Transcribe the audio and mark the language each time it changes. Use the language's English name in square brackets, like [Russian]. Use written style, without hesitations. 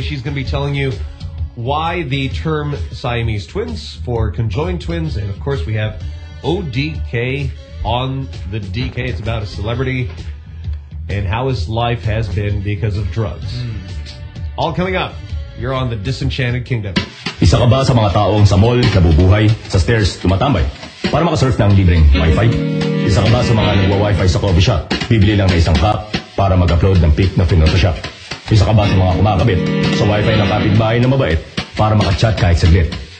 [English] She's going to be telling you why the term Siamese twins for conjoined twins. And, of course, we have ODK on the DK. It's about a celebrity and how his life has been because of drugs. All coming up. You're on the Disenchanted Kingdom. [Filipino] Isa ka ba sa mga taong sa mall, nabubuhay, sa stairs, tumatambay para makasurf ng libreng Wi-Fi? Isa ka ba sa mga nagwa-Wi-Fi sa coffee shop? Bibili lang na isang cup para mag-upload ng pic na Photoshop. Isa ka ba sa mga kumakabit sa Wi-Fi ng kapitbahay na mabait para makachat kahit saglit?